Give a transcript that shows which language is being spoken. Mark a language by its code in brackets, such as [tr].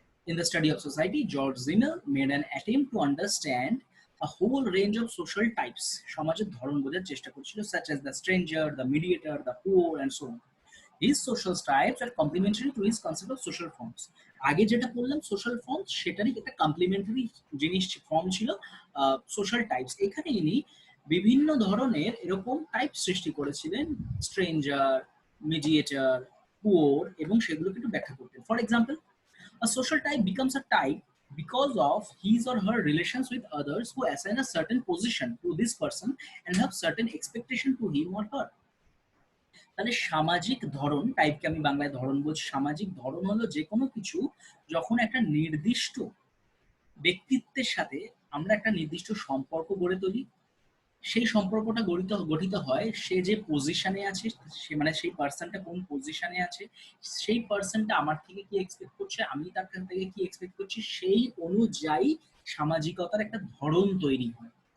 [en] In the study of society, George Simmel made an attempt to understand a whole range of social types. [bn] সমাজের ধরন বোঝার চেষ্টা করছিল, [en] such as the stranger, the mediator, the poor, and so on. His social types are complementary to his concept of social forms. [bn] আগে যেটা বললাম social forms, সেটারই একটা কমপ্লিমেন্টারি জিনিস ফর্ম ছিল সোশ্যাল টাইপস। এখানে ইনি বিভিন্ন ধরনের এরকম টাইপ সৃষ্টি করেছিলেন, স্ট্রেঞ্জার, মিডিয়েটর, পুয়ার, এবং সেগুলোকে একটু ব্যাখ্যা করতেন। [en] For example, a social type becomes a type because of his or her relations with others who assign a certain position to this person and have certain expectation to him or her. [bn] তাহলে সামাজিক ধরন, টাইপকে আমি বাংলায় ধরন বলছি, সামাজিক ধরন হলো যে কোনো কিছু যখন একটা নির্দিষ্ট ব্যক্তিত্বের সাথে আমরা একটা নির্দিষ্ট সম্পর্ক গড়ে তুলি, সেই সম্পর্কটা গঠিত হয় সে যে পজিশনে আছে, সে মানে সেই পার্সনটা কোন পজিশনে আছে, সেই পার্সনটা আমার থেকে কি এক্সপেক্ট করছে, আমি তার কাছ থেকে কি এক্সপেক্ট করছি, সেই অনুযায়ী সামাজিকতার একটা ধরন তৈরি হয়।